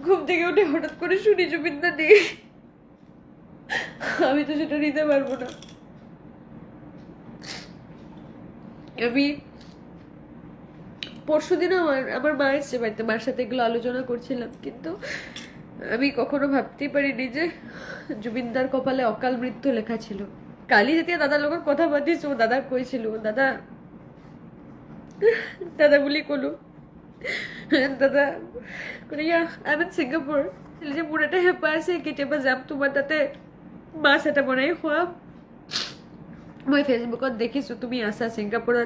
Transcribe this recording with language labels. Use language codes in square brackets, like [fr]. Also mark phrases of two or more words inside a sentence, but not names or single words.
[bn] থেকে উঠে হঠাৎ করে শুনি জুবিনদা নেই। আমি তো সেটা নিতে পারবো না। আমি পরশুদিন আমার মা এসছে বাড়িতে, মার সাথে এগুলো আলোচনা করছিলাম, কিন্তু আমি কখনো ভাবতেই পারিনি যে জুবিনদার কপালে অকাল মৃত্যু লেখা ছিল। [as] কালি যেতিয়া দাদাৰ লগত কথা পাতিছো, দাদাক কৈছিলো, দাদা দাদা বুলি কলো, দাদা কৈয়া [en] I am in [as] ছিংগাপুৰ, যে মোৰ এটা হেঁপাহ আছে কেতিয়াবা যাম তোমাৰ তাতে মাছ এটা বনাই খুৱাম। মই ফেচবুকত দেখিছো তুমি আছা ছিংগাপুৰত।